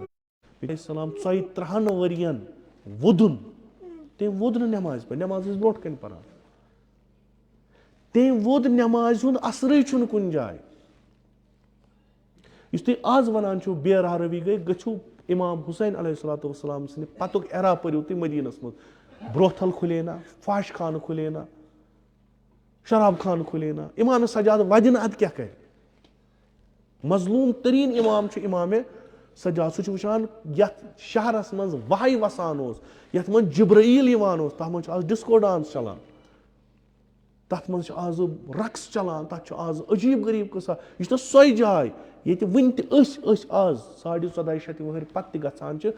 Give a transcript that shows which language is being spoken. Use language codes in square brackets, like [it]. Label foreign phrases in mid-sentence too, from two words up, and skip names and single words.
[ks] السلام 33 ؤرین وُدُن تٔمۍ ووٚد نہٕ نٮ۪مازِ پٮ۪ٹھ نٮ۪ماز ٲسۍ برونٛٹھ کَنۍ پَران. تٔمۍ ووٚد نٮ۪مازِ ہُنٛد اثرٕے چھُنہٕ کُنہِ جایہِ. یُس تُہۍ آز وَنان چھِو بے راہرٲوی گٔے گٔژھِو اِمام حُسین [ar] علیہ الصلاتُ وسلام [ks] سٕنٛدِ پَتُک ایرا پٔرِو تُہۍ مدیٖنس منٛز. برٛوتھل کھُلے نا فاش خانہٕ کھُلے نا شراب خانہٕ کھُلے نا. اِمامِ سجاد وَدِ نہٕ اَدٕ کیٛاہ کَرِ. مظلوٗم تریٖن اِمام چھُ اِمامِ سجاد. سُہ چھُ وٕچھان یَتھ شہرس منٛز وَہے وَسان اوس یَتھ منٛز جِبرائیل یِوان اوس تَتھ منٛز چھُ آز [en] disco dance [ks] چلان. تَتھ منٛز چھُ آزٕ رقس چلان. تَتھ چھُ آزٕ عجیٖب غریٖب قٕصہ. یہِ چھُنہ سۄے جاے ییٚتہِ وٕنہِ تہِ أسۍ آز 1450 ؤہٕرۍ پتہٕ تہِ گژھان چھِ.